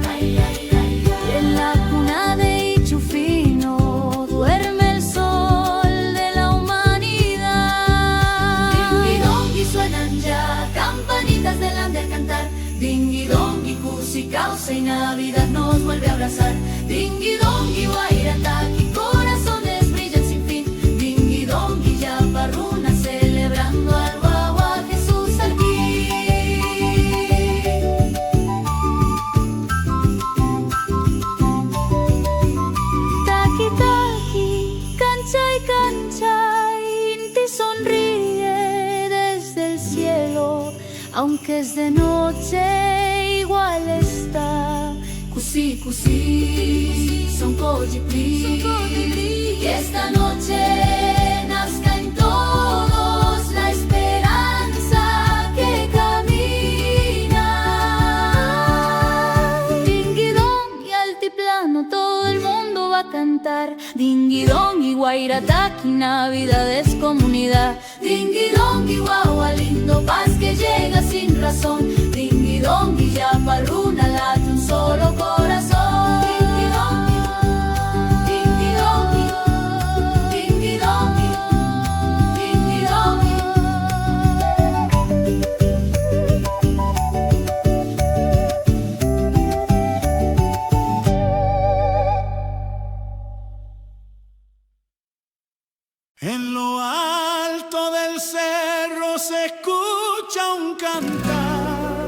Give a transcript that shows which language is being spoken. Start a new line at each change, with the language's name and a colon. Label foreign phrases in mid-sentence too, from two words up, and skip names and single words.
Spanish: Y en la cuna de Ichufino duerme el sol de la humanidad. Dingui dongi suenan ya, campanitas delante al cantar. Dingui dongi, cusi, causa y Navidad nos vuelve a abrazar. Dingui dongi, guairataki, corazones brillan sin fin. Dingui dongi, yaparruna, celebrando al guagua Jesús aquí.
Quechua: Taki taki, canchay canchay,
Spanish: Inti sonríe desde el cielo. Aunque es de noche, igual está.
Quechua: Cusi, cusi, son collipli.
Spanish: Que esta noche nazca en todos la esperanza que camina. Dingui dong y altiplano, todo el mundo va a cantar. Dingui dong y guairataki, Navidad es comunidad. Dingui dong y guagua lindo, paz que llega sin razón. Dingui dong y yaparruna, late un solo corazón. Dingui dong, dingui dong, dingui dong, dingui dong. En lo alto del cerro se escucha un cantar.